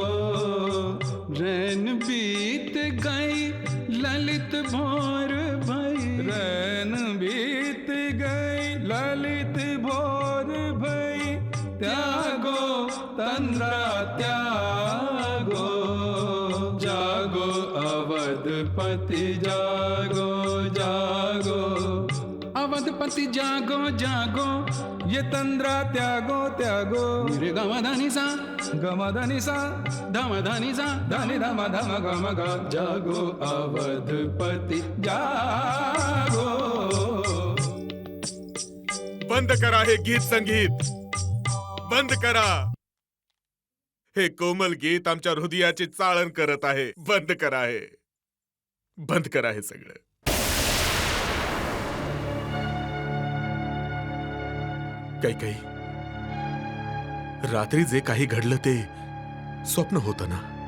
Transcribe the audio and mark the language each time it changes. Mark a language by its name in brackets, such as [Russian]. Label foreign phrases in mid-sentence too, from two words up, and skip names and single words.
[Hindi] रैन बीत गई ललित भोर भई, रैन बीत गई ललित भोर भई। त्यागो तंद्रा त्यागो, जागो अवधपति जागो जागो। अवधपति जागो जागो, ये तंद्रा त्यागो त्यागो। रे गमधनि सा गमधनि सा धमधनि सा धनि धम धम गम ग। जागो अवधपति जागो। [Marathi] बंद करा हे गीत संगीत, बंद करा. हे कोमल गीत आमच्या हृदयाची चाळण करत आहे. बंद करा हे, बंद करा हे सगळं. काही रात्री जे काही घडलं ते स्वप्न होतं ना.